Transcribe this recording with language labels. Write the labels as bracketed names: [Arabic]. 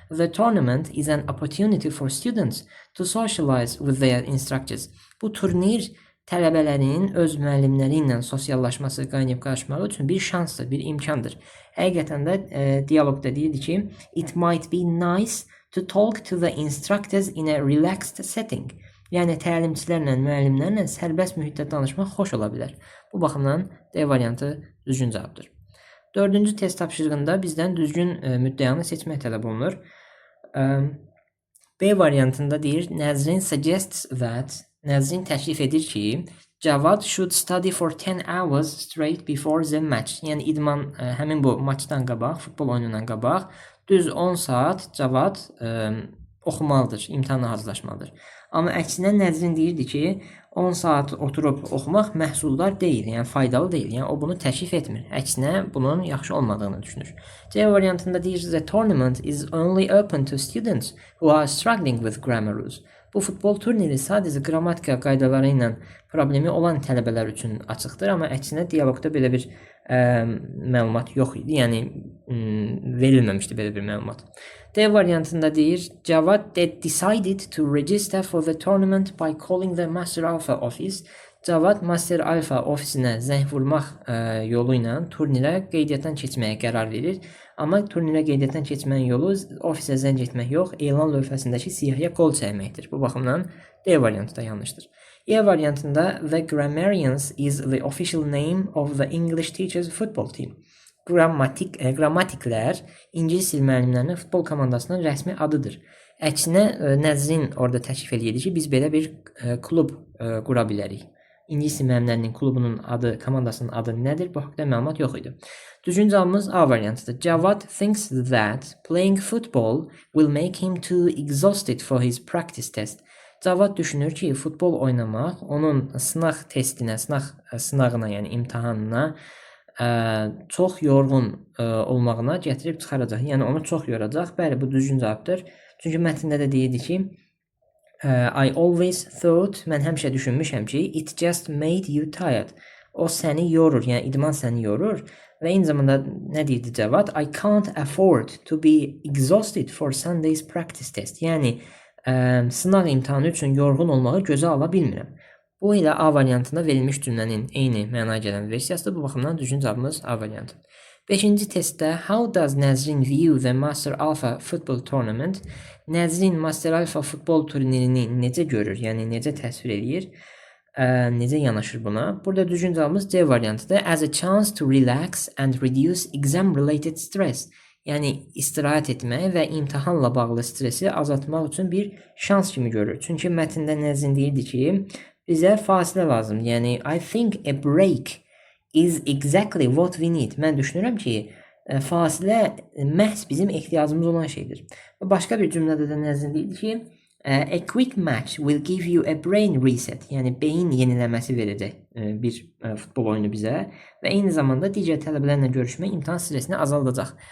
[English] The tournament is an opportunity for students to socialize with their instructors. [Azerbaijani] Bu turnir tələbələrin öz müəllimləri ilə sosiallaşması, qaynayıb qarışmağı üçün bir şansdır, bir imkandır. Həqiqətən də dialoqda deyildi ki, [English] it might be nice to talk to the instructors in a relaxed setting. [Azerbaijani] Yəni təlimçilərlə, müəllimlərlə sərbəst mühitdə danışmaq xoş ola bilər. Bu baxımdan D variantı düzgün cavabdır. Dördüncü test tapşırığında bizdən düzgün müddəyanı seçmək tələb olunur. B variantında deyir, [English] Nəzrin suggests that, [Azerbaijani] Nəzrin təklif edir ki, [English] Cavad should study for 10 hours straight before the match. [Azerbaijani] Yəni idman həmin bu maçdan qabaq, futbol oyunundan qabaq düz 10 saat Cavad oxumalıdır, imtahana hazırlaşmalıdır. Amma əksinə Nəzrin deyirdi ki, 10 saat oturub oxumaq məhsuldar deyil, yəni faydalı deyil. Yəni o bunu təklif etmir. Əksinə bunun yaxşı olmadığını düşünür. C variantında deyir, [English] the tournament is only open to students who are struggling with grammar rules. [Azerbaijani] Bu futbol turniri sadəcə qrammatika qaydaları ilə problemi olan tələbələr üçün açıqdır, amma əksinə dialoqda belə bir məlumat yox idi, yəni verilməmişdi belə bir məlumat. D variantında deyir, [English] Cavad decided to register for the tournament by calling the Master Alpha office. [Azerbaijani] Cavad Master Alpha ofisinə zəng vurmaq yolu ilə turnirə qeydiyyatdan keçməyə qərar verir. Amma turnirə qeydiyyatdan keçməyin yolu ofisə zəng etmək yox, elan lövhəsindəki siyahıya qol çəkməkdir. Bu baxımdan D variantı da yanlışdır. E variantında [English] The Grammarians is the official name of the English teachers football team. [Azerbaijani] Qrammatiklər ingilis dil müəllimlərinin futbol komandasının rəsmi adıdır. Əksinə Nəzrin orada təklif edir ki, biz belə bir klub qura bilərik. İngilis dil müəllimlərinin klubunun adı, komandasının adı nədir? Bu haqqda məlumat yox idi. Düzgün cavabımız A variantıdır. [English] Cavad thinks that playing football will make him too exhausted for his practice test. [Azerbaijani] Cavad düşünür ki, futbol oynamaq onun sınaq testinə, sınağına, yəni imtahanına çox yorğun olmağına gətirib çıxaracaq. Yəni onu çox yoracaq. Bəli, bu düzgün cavabdır. Çünki mətndə də deyirdi ki, [English] I always thought, [Azerbaijani] mən həmişə düşünmüşəm ki, [English] it just made you tired. [Azerbaijani] O səni yorur, yəni idman səni yorur. Və eyni zamanda nə deyirdi cavab? [English] I can't afford to be exhausted for Sunday's practice test. [Azerbaijani] Yəni sınaq imtahanı üçün yorğun olmağı gözə ala bilmirəm. Bu ilə A variantında verilmiş cümlənin eyni mənaya gələn versiyasıdır. Bu baxımdan düzgün cavabımız A variantı. 5-ci testdə [English] How does Nəzrin view the Master Alpha football tournament? [Azerbaijani] Nəzrin Master Alpha futbol turnirini necə görür? Yəni necə təsvir eləyir? Necə yanaşır buna? Burada düzgün cavabımız C variantıdır. [English] As a chance to relax and reduce exam-related stress. [Azerbaijani] Yəni istirahət etmək və imtahanla bağlı stresi azaltmaq üçün bir şans kimi görür. Çünki mətndə Nəzrin deyirdi ki, bizə fasilə lazımdır. Yəni [English] I think a break is exactly what we need. [Azerbaijani] Mən düşünürəm ki, fasilə məhz bizim ehtiyacımız olan şeydir. Və başqa bir cümlədə də Nəzrin deyirdi ki, [English] a quick match will give you a brain reset. [Azerbaijani] Yəni beyin yeniləməsi verəcək bir futbol oyunu bizə və eyni zamanda digər tələbələrlə görüşmək imtahan stresini azaldacaq.